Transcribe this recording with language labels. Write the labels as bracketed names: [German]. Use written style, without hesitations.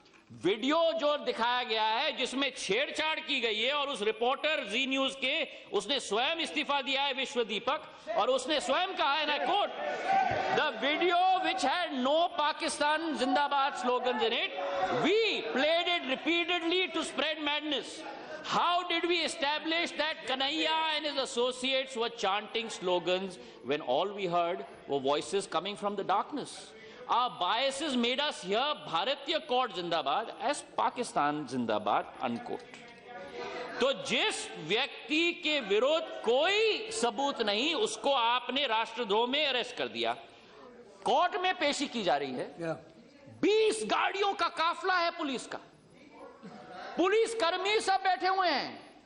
[Hindi] Video जो दिखाया गया है जिसमें छेड़छाड़ की गई है, और उस रिपोर्टर जी न्यूज के उसने स्वयं इस्तीफा दिया है, विश्व दीपक, और उसने स्वयं कहा है, ना coat, [English] The video which had no Pakistan जिंदाबाद slogans in it, we played it repeatedly to spread madness. How did we establish that Kanhaiya and his associates were chanting slogans when all we heard were voices coming from the darkness? Our biases made us hear Bharatiya Court Zindabad as Pakistan Zindabad, unquote. [Hindi] तो जिस व्यक्ति के विरोध कोई सबूत नहीं, उसको आपने राष्ट्रद्रोह में अरेस्ट कर दिया, कोर्ट में पेशी की जा रही है. 20 गाड़ियों का काफिला है पुलिस का, पुलिस कर्मी सब बैठे हुए हैं.